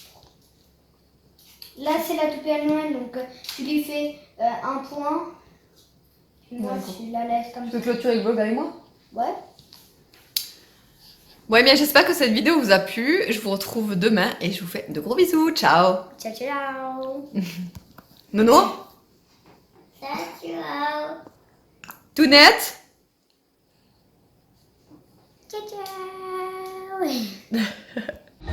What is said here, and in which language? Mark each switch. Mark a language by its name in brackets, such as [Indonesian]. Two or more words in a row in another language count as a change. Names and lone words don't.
[French] Là, c'est la toupie à Noël, donc tu lui fais un point. Moi, tu la laisses comme Tu ça. veux clôturer le vlog avec moi? Ouais. Bon, eh bien, j'espère que cette vidéo vous a plu. Je vous retrouve demain et je vous fais de gros bisous. Ciao! Ciao, ciao. Nono? Ciao. Tounette? Ciao, ciao.